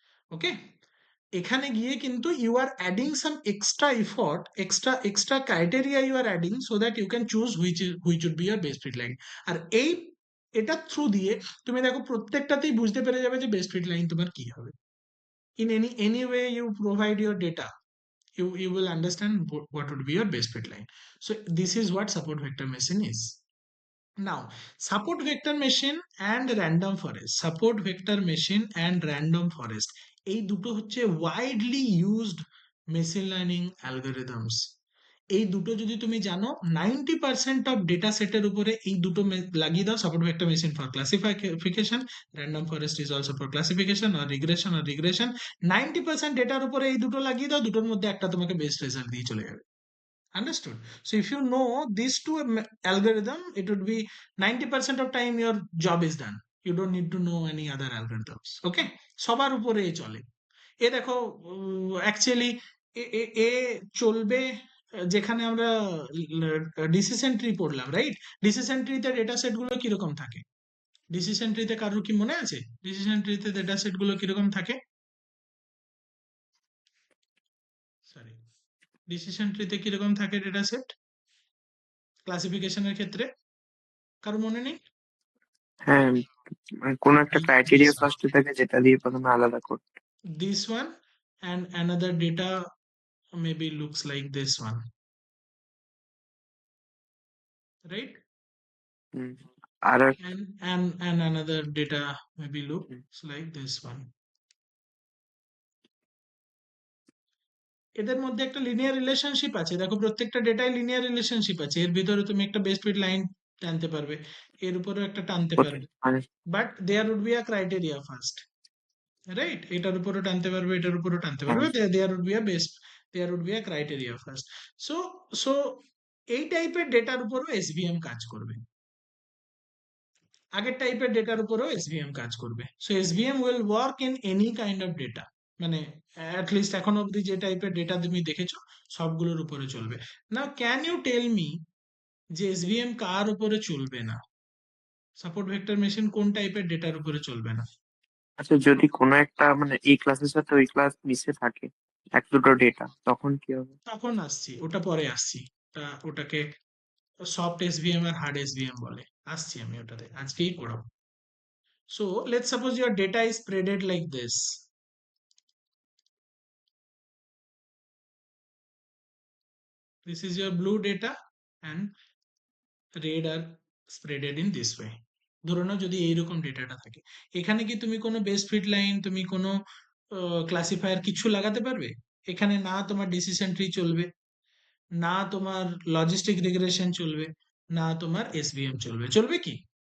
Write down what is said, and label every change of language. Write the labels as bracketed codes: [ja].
[en] okay, [bn] এখানে গিয়ে কিন্তু [en] You are adding some extra effort, extra criteria you are adding, so that you can choose which would be your best fit line. [bn] আর এই এটা through দিয়ে তুমি দেখো প্রত্যেকটাতেই বুঝতে পেরে যাবে যে বেস্ট ফিট লাইন তোমার কি হবে। [en] In any way you provide your data, you will understand what would be your base fit line. So this is what support vector machine is. Now, support vector machine and random forest, support vector machine and random forest, [bn] এই দুটো হচ্ছে [en] widely used machine learning algorithms. [bn] এই দুটো যদি তুমি জানো, 90% of data সেটের উপরে এই দুটো লাগিয়ে দাও, [en] support vector machine for classification, [bn] random forest is also for classification আর regression, 90% ডেটার উপরে এই দুটো লাগিয়ে দাও, দুটোর মধ্যে একটা তোমাকে বেস্ট রেজাল্ট দিয়ে চলে যাবে। [en] Understood? So if you know these two algorithm, it would be 90% of time your job is done. You don't need to know any other algorithms. [bn] Okay? সবার উপরে এ চলে। এ দেখো অ্যাকচুয়ালি এ চলবে যেখানে আমরা ডিসিশন ট্রি পড়লাম, রাইট? ডিসিশন ট্রিতে ডেটা সেট গুলো কিরকম থাকে? ডিসিশন ট্রিতে কারোর কি মনে আছে ডিসিশন ট্রিতে ডেটা সেট গুলো কিরকম থাকে? সরি, ডিসিশন ট্রিতে কিরকম থাকে ডেটা সেট ক্লাসিফিকেশনের ক্ষেত্রে? কারো মনে নেই? হ্যাঁ, মানে কোনো একটা [en] This criteria one, [bn] ফার্স্টে থাকে যেটা দিয়ে প্রথমে আলাদা করতে। [en] this one, and another data maybe looks like this one, right? [bn] Hmm, আর [en] And another data maybe looks like this one. [bn] এদের মধ্যে একটা লিনিয়ার রিলেশনশিপ আছে, দেখো প্রত্যেকটা ডেটায় লিনিয়ার রিলেশনশিপ আছে, এর ভিতরে তুমি একটা বেস্ট ফিট লাইন টানতে পারবে, এর উপরেও একটা টানতে পারবে, মানে [en] But there would be a criteria first, right? [bn] এটার উপরও টানতে পারবে, এটার উপরও টানতে হ্যাঁ, পারবে, [en] There would be a best, there would be a criteria first. [bn] So so এই টাইপের ডেটার উপরও এসভিএম কাজ করবে, আগের টাইপের ডেটার উপরও এসভিএম কাজ করবে। [en] so SVM will work in any kind of data, [bn] মানে অ্যাটলিস্ট এখন অব্দি যে টাইপের ডেটা তুমি দেখেছো সবগুলোর উপরে চলবে। [en] now can you tell me [bn] যে এসভিএম কার উপরে চলবে না? সাপোর্ট ভেক্টর মেশিন কোন টাইপের ডেটার উপরে চলবে না? আচ্ছা, যদি কোনো একটা মানে এই ক্লাসের সাথে ওই ক্লাস মিশে থাকে এক দুটো ডেটা, তখন কি হবে? তখন আসছি, ওটা পরে আসছি, ওটাকে সফট এসভিএম আর হার্ড এসভিএম বলে, আসছি আমি ওটাতে, আজকেই পড়াবো। [en] So let's suppose your data is spreaded like this, this is your blue data and red are spreaded in this way। [bn] ধরে নাও যদি এইরকম ডেটাটা থাকে, এখানে কি তুমি কোনো বেস্ট ফিট লাইন, তুমি কোনো ক্লাসিফায়ার কিছু লাগাতে পারবে? এখানে না তোমার ডিসিশন ট্রি চলবে, না তোমার লজিস্টিক রিগ্রেশন চলবে, না তোমার এসভিএম চলবে, চলবে কি?